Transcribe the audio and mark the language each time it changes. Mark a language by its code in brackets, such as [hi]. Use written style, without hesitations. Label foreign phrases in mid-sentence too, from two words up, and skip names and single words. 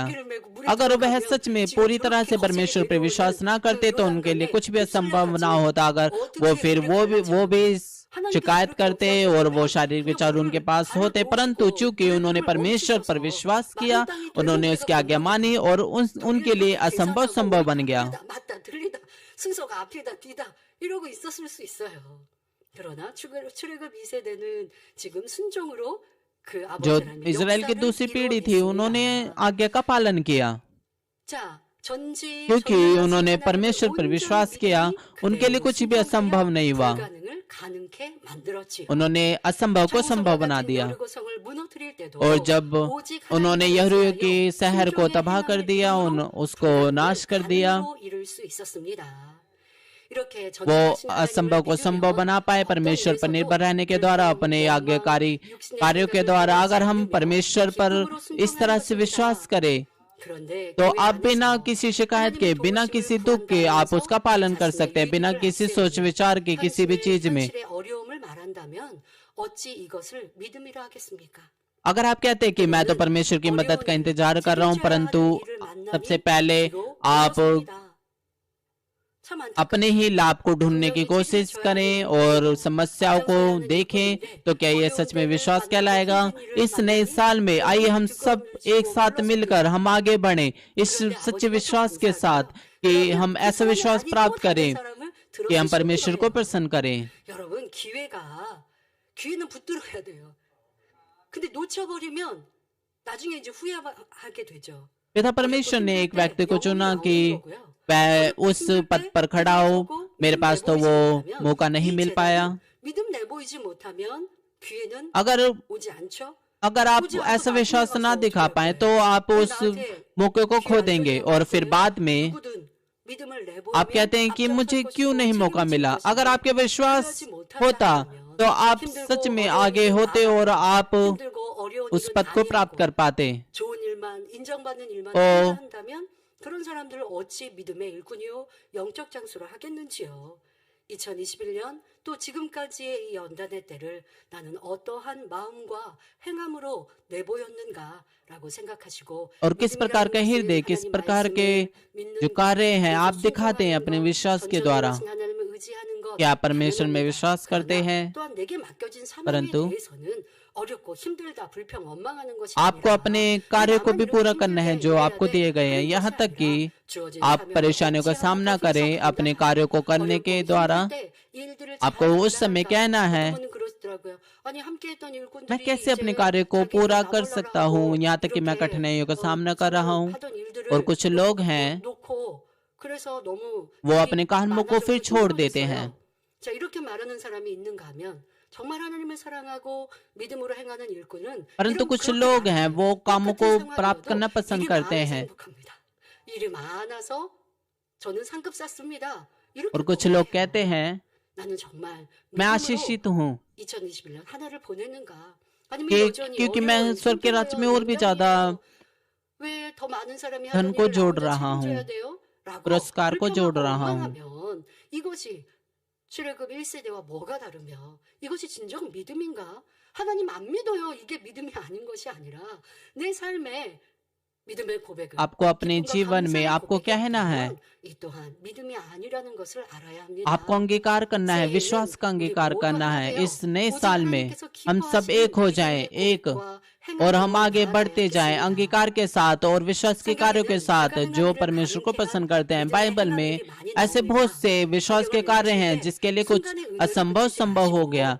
[hi] अगर वह सच में पूरी तरह से परमेश्वर पर विश्वास ना करते तो उनके लिए कुछ भी असंभव ना होता। अगर वो फिर वो भी शिकायत करते और वो शारीरिक विचार उनके पास होते, परंतु चूंकि उन्होंने परमेश्वर पर विश्वास किया, उन्होंने उसकी आज्ञा मानी और उनके लिए असंभव संभव बन गया। [ko] 맞다, 들리다, 순서가 앞이다, 뒤다 이러고 있었을 수 있어요. 그러나 출애굽 2세대는 지금 순종으로 그 [hi] जो [ko] 아버지 하나님의 [hi] इजराइल की [ko] 역사를 [hi] दूसरी पीढ़ी थी, उन्होंने [ko] 이루어냈습니다. [hi] आज्ञा का पालन किया, [ko] 자, 전지 [hi] क्योंकि [ko] 전능하신 [hi] उन्होंने [ko] 하나님을 [hi] परमेश्वर पर [ko] 온전히 [hi] विश्वास किया। [ko] 믿음이 [hi] उनके लिए [ko] 그대로 [hi] कुछ भी असंभव [ko] 순종하여 [hi] नहीं हुआ, [ko] 불가능을 가능케 만들었지요. [hi] उन्होंने असंभव को संभव [ko] 정성과 [hi] बना [ko] 같은 [hi] दिया। [ko] 여리고성을 무너뜨릴 때도 [hi] और जब [ko] 오직 [hi] उन्होंने [ko] 하나님을 [hi] यहूदियों [ko] 의지하여 [hi] की शहर को [ko] 순종의 [hi] तबाह कर [ko] 행함을 [hi] दिया, [ko] 이루어 [hi] उसको नाश कर दिया, [ko] 가능으로 이룰 수 있었습니다. 이렇게 [hi] वो [ko] 전능하신 [hi] असंभव को संभव [ko] 하나님을 [hi] बना पाए [ko] 믿으며 [hi] परमेश्वर पर [ko] 어떤 [hi] निर्भर रहने के [ko] 일에서도 [hi] द्वारा, [ko] 불평, [hi] अपने [ko] 원망, [hi] आज्ञाकारी [ko] 육신의 [hi] कार्यों के [ko] 생각을 [hi] द्वारा। [ko] 따르지 [hi] अगर हम [ko] 않으며 [hi] परमेश्वर पर [ko] 기쁨으로 [hi] इस तरह [ko] 순종하는 [hi] से विश्वास [ko] 것입니다. [hi] करें, [ko] 그런데 [hi] तो [ko] 교회 [hi] आप बिना [ko] 안에서 [hi] किसी शिकायत के, [ko] 하나님의 [hi] बिना [ko] 도우심을 [hi] किसी दुख के [ko] 구한다고 [hi] आप [ko] 해서 [hi] उसका पालन कर [ko] 자신의 [hi] सकते हैं, बिना [ko] 일들을 [hi] किसी सोच [ko] 앞세우며 [hi] विचार के किसी भी चीज में। [ko] 현실의 어려움을 말한다면 어찌 이것을 믿음이라 하겠습니까? [hi] अगर आप कहते हैं कि मैं तो परमेश्वर की मदद का इंतजार कर रहा हूं, परंतु सबसे पहले आप अपने ही लाभ को ढूंढने की कोशिश करें और समस्याओं को देखें, तो क्या यह सच में विश्वास कहलाएगा? इस नए साल में आइए हम सब एक साथ मिलकर हम आगे बढ़ें इस सच्चे विश्वास के साथ कि हम ऐसा विश्वास प्राप्त करें कि हम परमेश्वर को प्रसन्न करें। [ko] 여러분, 기회는 붙들어야 돼요. 근데 놓쳐버리면 나중에 이제 후회하게 되죠. [hi] पिता परमेश्वर ने एक व्यक्ति को चुना कि मैं उस पद पर खड़ा हूँ, मेरे पास तो वो मौका नहीं मिल पाया। [ko] 믿음 내보이지 못하면 기회는 [hi] अगर [ko] 오지 않죠. [hi] आप ऐसा विश्वास ना दिखा पाए तो आप उस मौके को खो देंगे और फिर बाद में आप कहते हैं कि मुझे क्यों नहीं मौका मिला। अगर आपके विश्वास होता तो आप सच में आगे होते और आप उस पद को प्राप्त कर पाते। [ko] 좋은 일만 인정받는 일만 어. 한다면 그런 사람들을 어찌 믿음의 일꾼이요 영적 장수로 하겠는지요. 2021년 또 지금까지의 이 연단의 때를 나는 어떠한 마음과 행함으로 내보였는가라고 생각하시고 [hi] और किस प्रकार का हृदय, किस प्रकार के जो कार्य हैं आप दिखाते हैं अपने विश्वास के द्वारा। क्या आप परमेश्वर में विश्वास करते हैं? [ko] 또한 내게 맡겨진 사명에 [hi] परंतु [ko] 대해서는 어렵고 힘들다 불평 원망하는 것이 [hi] आपको अपने कार्य को भी पूरा करना है जो आपको दिए गए हैं, यहाँ तक कि आप परेशानियों का सामना करें अपने कार्यों को करने के द्वारा। आपको उस समय कहना है, मैं कैसे अपने कार्य को पूरा कर सकता हूँ, यहाँ तक कि मैं कठिनाइयों का सामना कर रहा हूँ। और कुछ लोग हैं वो अपने कामों को फिर छोड़ देते हैं। [ko] 자, 이렇게 말하는 사람이 있는가 하면 정말 하나님을 사랑하고 믿음으로 행하는 일꾼은 [hi] परंतु [ko] 일은 [hi] कुछ [ko] 그렇게 [hi] लोग [ko] 많아요. [hi] हैं वो कामों को [ko] 똑같은 [hi] प्राप्त [ko] 상황이어도 [hi] करना पसंद [ko] 일이 [hi] करते [ko] 많아서 [hi] हैं, [ko] 행복합니다. 일이 많아서 저는 상급 쌌습니다. 이렇게 [hi] और कुछ [ko] 고백해요. [hi] लोग कहते हैं [ko] 나는 정말 [hi] मैं [ko] 믿음으로 [hi] आशीषित हूँ [ko] 2021년 한 해를 보냈는가? 아니면 [hi] कि [ko] 여전히 [hi] क्योंकि मैं [ko] 어려운 [hi] स्वर्ग के राज्य में और भी [ko] 힘들어요, [hi] ज्यादा [ko] 연단이에요. 왜 더 많은 사람이 [hi] धन [ko] 하던 [hi] को [ko] 일을 나 [hi] जोड़ [ko] 혼자 [hi] रहा हूँ, [ko] 책임져야 돼요? 라고 [hi] पुरस्कार को जोड़ [ko] 불평하고 [hi] रहा हूँ। [ko] 원망하면 이것이 출애굽 1세대와 뭐가 다르며 이것이 진정 믿음인가? 하나님 안 믿어요. 이게 믿음이 아닌 것이 아니라 내 삶에 믿음의 고백을 [hi] आपको अपने [ko] 기쁨과 [hi] जीवन में [ko] 감사의 [hi] आपको कहना है, [ko] 고백이라면 이 또한 믿음이 아니라는 것을 알아야 합니다. [hi] आपको अंगीकार करना है, विश्वास का अंगीकार करना है। इस नए साल में हम सब एक हो जाएं, एक, और हम आगे बढ़ते जाएं अंगीकार के साथ और विश्वास के कार्यों के साथ जो परमेश्वर को पसंद करते हैं। बाइबल में ऐसे बहुत से विश्वास के कार्य हैं जिसके लिए कुछ असंभव संभव हो गया।